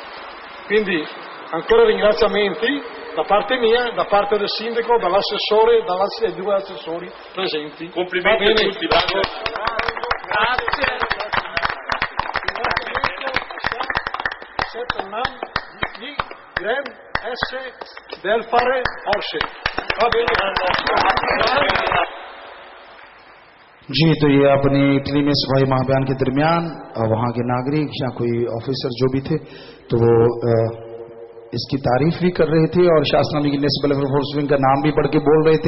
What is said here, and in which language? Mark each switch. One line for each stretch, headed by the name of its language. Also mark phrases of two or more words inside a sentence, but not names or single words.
Italian: Quindi ancora ringraziamenti da parte mia, da parte del sindaco, dall'assessore, dai 2 assessori presenti. Complimenti a tutti, bravo. Grazie. Di Grem S del fare Orse. Va bene.
Hindi: जी, तो ये अपने इटली में सफाई महाअभियान के दरमियान वहां के नागरिक या कोई ऑफिसर जो भी थे तो वो इसकी तारीफ भी कर रहे थे और शास्त्राम जी ग्रीननेस वेलफेयर फोर्स विंग का नाम भी पढ़ के बोल रहे थे।